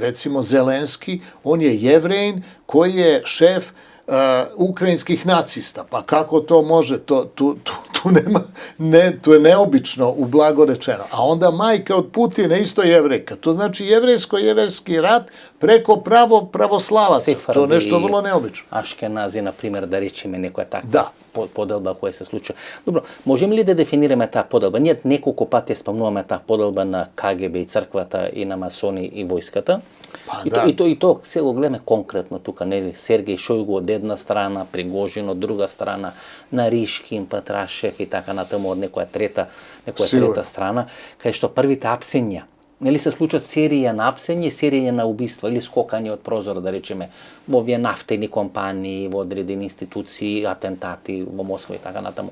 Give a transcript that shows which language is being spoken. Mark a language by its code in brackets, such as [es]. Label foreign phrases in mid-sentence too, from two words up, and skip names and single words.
[sr] Recimo Zelenski, on je Jevrejin koji je šef ukrajinskih nacista. Pa kako to može? Tu nema, to je neobično, u blago rečeno. A onda majka od Putina isto Jevrejka. To znači jevrejsko-jevrejski rat preko pravoslavaca. To je nešto vrlo neobično. [mk] Ашкенази, на пример, да речеме некоја таква поделба која се случува. Добро, можеме ли да дефинираме таа поделба? Ние неколку пати спомнуваме таа поделба на КГБ и црквата и на масони и војската. И то се го гледаме конкретно тука, нели? Сергеј Шојгу од една страна, Пригожин од друга страна, Наришкин, Патрашев и така натаму од некоја трета страна, кај што првите апсења, нели се случат серија на апсење, серија на убиства или скокање од прозора, да речеме, во овие нафтени компании, во одредени институции, атентати во Москва и така натаму.